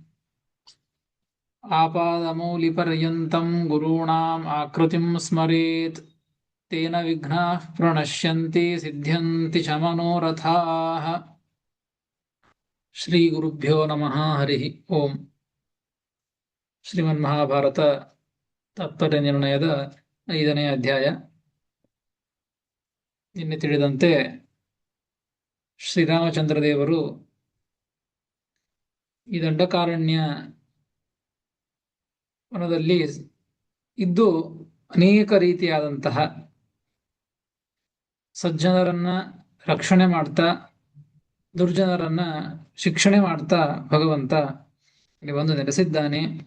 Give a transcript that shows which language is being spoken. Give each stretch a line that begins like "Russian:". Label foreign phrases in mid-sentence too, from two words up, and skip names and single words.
Sanskrit: आपादमौलिपर्यन्तं गुरूणाम् आकृतिं स्मरेत् तेन विघ्नाः प्रणश्यन्ति सिद्ध्यन्ति च मनोरथाः। श्रीगुरुभ्यो नमः। हरिः ओम्।
Kannada: ಶ್ರೀಮನ್ಮಹಾಭಾರತ ತಾತ್ಪರ್ಯ ನಿರ್ಣಯದ 5ನೇ ಅಧ್ಯಾಯ. ನಿನ್ನೆ ತಿಳಿದಂತೆ ಶ್ರೀರಾಮಚಂದ್ರ ದೇವರು ಈ ದಂಡಕಾರಣ್ಯ ವನದಲ್ಲಿ ಇದ್ದು ಅನೇಕ ರೀತಿಯಾದಂತಹ ಸಜ್ಜನರನ್ನ ರಕ್ಷಣೆ ಮಾಡ್ತಾ ದುರ್ಜನರನ್ನ ಶಿಕ್ಷಣೆ ಮಾಡ್ತಾ ಭಗವಂತ ಇಲ್ಲಿ ಬಂದು ನೆಲೆಸಿದ್ದಾನೆ.